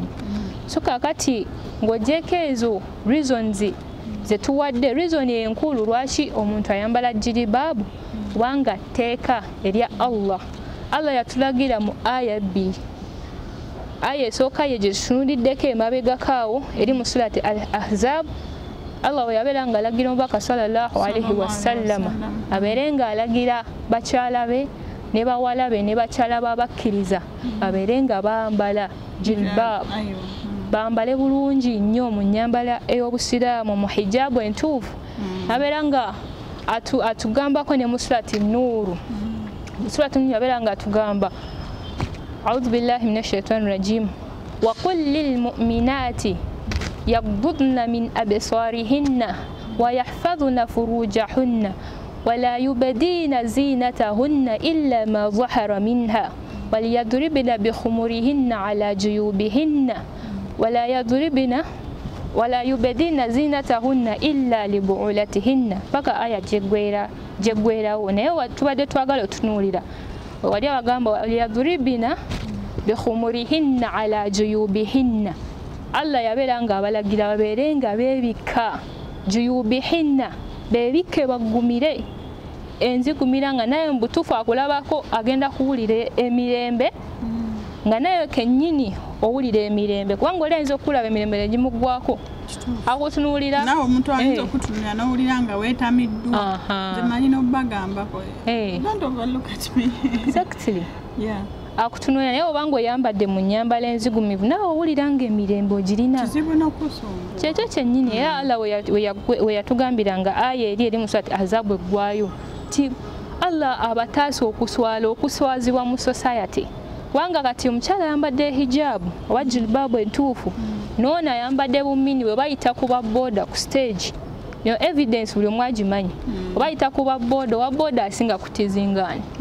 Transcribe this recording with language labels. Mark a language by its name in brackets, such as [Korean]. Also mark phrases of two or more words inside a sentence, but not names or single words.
[Ganda] So kakati ng'ogyeko ezo reasons ze tuwadde, reason enkulu lwaki omuntu ayambala jilbab kubanga tteeka erya Allah. Allah yatulagira mu aya 2. Aya esooka ye gye tutunuliddeko emabegako awo eri mu surati Al-Ahzab. Allah we yabeera ng'alagira omubaka sallallahu alaihi wasallama abeere ng'alagira bakyala be ne bawala be ne bakyala babakkiriza babeere nga bambala jilbab, bambale bulungi nnyo mu nnyambala ey'obusiraamu mu hijaabu entuufu abeera nga atugambako ne mu surati Nuuru. [Arabic] Surati Nuuru abeera nga atugamba أعوذ بالله من الشيطان الرجيم وقل للمؤمنات يغضضن من أبصارهن ويحفظن فروجهن ولا يبدين زينتهن إلا ما ظهر منها وليضربن بخمرهن على جيوبهن ولا يبدين زينتهن إلا لبعولتهن [Ganda] paka aya jeggwerawo naye tubadde twagala otunuulira wali abagamba [Arabic] وليضربن بخمرهن على جيوبهن [Ganda] Allah yabeera nga abalagira babeere nga beebika juyubihinna beebike baggumire enzigumira nga naye mbutufu akulabako agenda kuwulira emirembe nga naye kennyini owulira emirembe kubanga olenza okulaba emirembe negimugwako akutunuulira nawe omuntu ayinza okutunulira n'owulira nga weetamiddwa zemanyi n'obbagambako [English] don't overlook at me. Exactly. Yeah. [Ganda] Akutunuulira naye obanga oyambadde mu nnyambala enzigumivu nawe owulira nga emirembe ogirina kizibu n'okusumbuwa kyekyo kyennyini era Allah we yatugambira nga aya eri mu surati Ahzab eggwayo ti Allah abataasa okuswazibwa mu society wanga kati omukyala ayambadde hijabu oba jilbabu entuufu noona ayambadde bumini bwe bayita ku babooda ku stage yo evidence buli omu agimanyi oba ayita ku babooda owa booda asinga kutizingaani